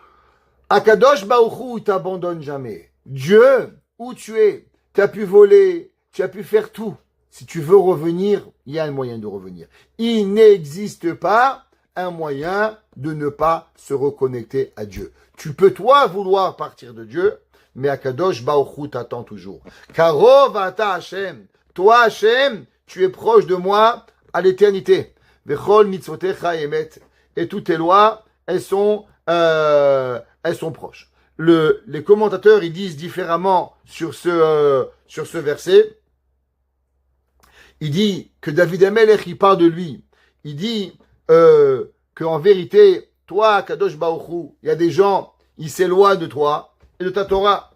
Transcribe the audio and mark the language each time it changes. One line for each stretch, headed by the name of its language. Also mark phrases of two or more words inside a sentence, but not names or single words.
Hebrew: הקדוש ברוך הוא,
French: il t'abandonne jamais. Dieu, où tu es, tu as pu voler, tu as pu faire tout. Si tu veux revenir, il y a un moyen de revenir. Il n'existe pas un moyen de ne pas se reconnecter à Dieu. Tu peux, toi, vouloir partir de Dieu, mais
Hebrew: הקדוש ברוך הוא
French: t'attend toujours.
Hebrew: קרוב אתה השם.
French: Toi, Hashem, tu es proche de moi à l'éternité.
Hebrew: וכל מצוותיך אמת.
French: Et toutes tes lois, elles sont proches. Les commentateurs, ils disent différemment sur ce verset. Il dit que David Amelech, il parle de lui. Il dit qu'en vérité, toi,
Hebrew: קדוש ברוך הוא,
French: il y a des gens, ils s'éloignent de toi et de ta Torah.